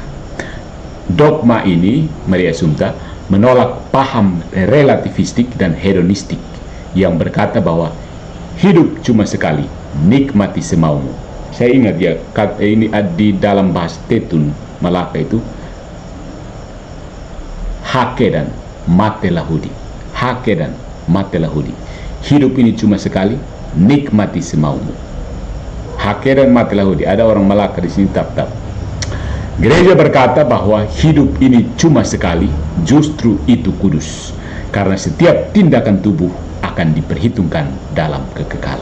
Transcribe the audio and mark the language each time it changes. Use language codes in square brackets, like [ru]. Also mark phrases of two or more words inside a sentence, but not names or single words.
[id] Dogma ini, Maria Assumpta, menolak paham relativistik dan hedonistik yang berkata bahwa hidup cuma sekali, nikmati semaumu. Saya ingat ya, ini di dalam bahasa Tetun Malaka itu, [tet] hakedan mate lahudi, hakedan mate lahudi. [id] Hidup ini cuma sekali, nikmati semaumu. [tet] Hakedan mate lahudi. [id] Ada orang Malaka di sini tap-tap. Gereja berkata bahwa hidup ini cuma sekali, justru itu kudus, karena setiap tindakan tubuh akan diperhitungkan dalam kekekalan.